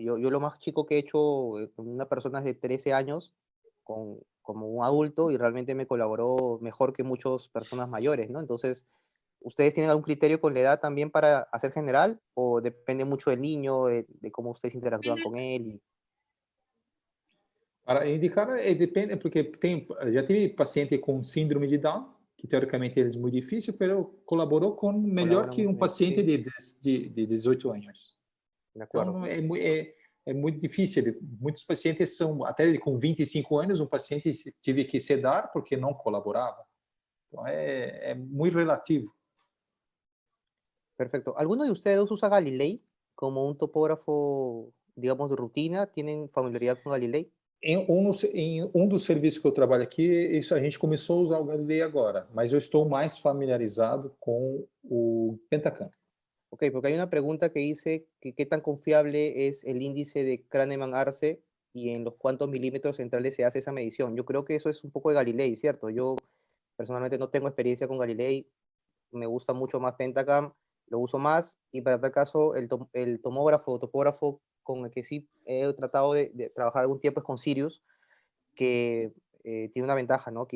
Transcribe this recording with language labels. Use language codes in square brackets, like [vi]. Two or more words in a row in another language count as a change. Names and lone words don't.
[es] Yo lo más chico que he hecho con una persona es de 13 años, como un adulto, y realmente me colaboró mejor que muchas personas mayores, ¿no? Entonces, ¿ustedes tienen algún criterio con la edad también para hacer general o depende mucho del niño, de cómo ustedes interactúan con él? [pt] Para indicar, depende, porque já tive paciente com síndrome de Down, que teoricamente é muito difícil, mas colaborou com melhor [es] Colaboran [pt] que [es] muy [pt] um [es] bien, [pt] paciente [es] sí, [pt] de 18 anos. [es] de acuerdo. [pt] Então, é muito difícil. Muitos pacientes são, até com 25 anos, um paciente tive que sedar porque não colaborava. Então, é muito relativo. [es] Perfecto. ¿Alguno de ustedes usa Galilei como un topógrafo, digamos, de rutina? ¿Tienen familiaridad con Galilei? [pt] Em um dos serviços que eu trabalho aqui, isso a gente começou a usar o Galilei agora, mas eu estou mais familiarizado com o Pentacam. [es] Ok, porque hay una pregunta que dice que qué tan confiable es el índice de Kahneman-Arce y en los cuántos milímetros centrales se hace esa medición. Yo creo que eso es un poco de Galilei, ¿cierto? Yo personalmente no tengo experiencia con Galilei, me gusta mucho más Pentacam, lo uso más, y para tal caso el tomógrafo o topógrafo con el que sí he tratado de trabajar algún tiempo es con Sirius, que tiene una ventaja, ¿no?